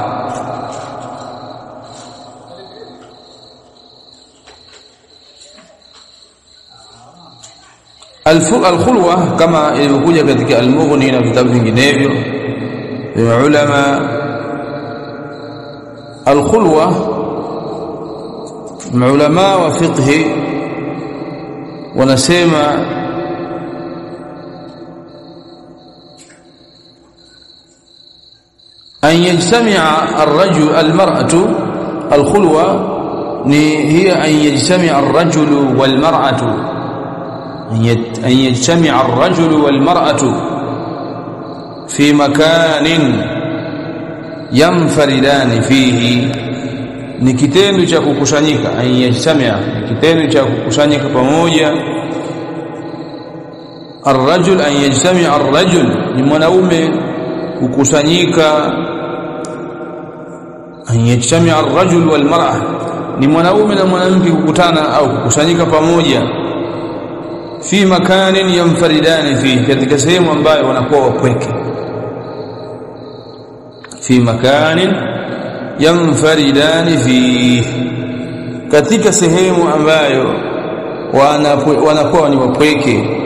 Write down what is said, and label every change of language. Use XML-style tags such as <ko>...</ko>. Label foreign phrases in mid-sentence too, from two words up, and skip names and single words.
<sw>Al-khulwa kama ilivyokuja katika al-Mughni na vitabu vinginevyo vya ulama, al-khulwa maulama wa fiqh wanasema</sw> <ar>أن يجتمع الرجل المرأة الخلوة ni هي أن يجتمع الرجل والمرأة أن يجتمع الرجل والمرأة في مكان ينفردان فيه,</ar> <sw>ni kitendo cha kukusanyika.</sw> <ar>أن يجتمع,</ar> <sw>kitendo cha kukusanyika pamoja.</sw> <ar>الرجل أن يجتمع الرجل,</ar> <sw>ni mwanaume kukusanyika.</sw> <ar>أن يجتمع الرجل والمرأة,</ar> <sw>ni mwanaume na mwanamke kukutana au kukusanyika pamoja.</sw> <ar>في مكان ينفردان في,</ar> <sw>katika sehemu ambayo wanakuwa wapweke.</sw> <ar>في مكان ينفردان في,</ar> <sw>katika sehemu ambayo wanakuwa ni wapweke.</sw>